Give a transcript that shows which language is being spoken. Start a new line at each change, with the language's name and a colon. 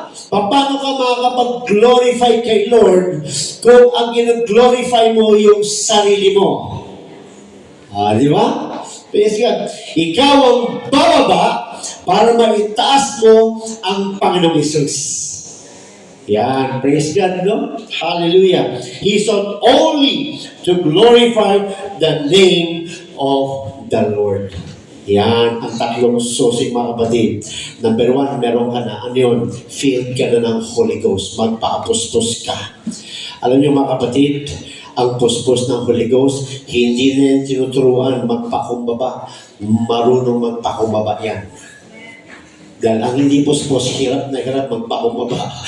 Filipino: Paano ka makakapag-glorify kay Lord kung ang ginag-glorify mo yung sarili mo? Di ba?
English: Praise God.
Filipino: Ikaw ang bababa para maitaas mo ang Panginoong Hesus. Yan.
English: Praise God,
Filipino: no? Hallelujah.
English: He sought only to glorify the name of the Lord.
Filipino: Yan. Ang tatlong susi, mga kapatid. Number 1, meron ka na. Ano yun? Filled ka na ng Holy Ghost. Magpa-apustos ka. Alam niyo, mga kapatid, ang puspos ng Holy Ghost, hindi na yan tinuturuan magpakumbaba. Marunong magpakumbaba yan. Dahil ang hindi puspos, hirap na hirap magpakumbaba.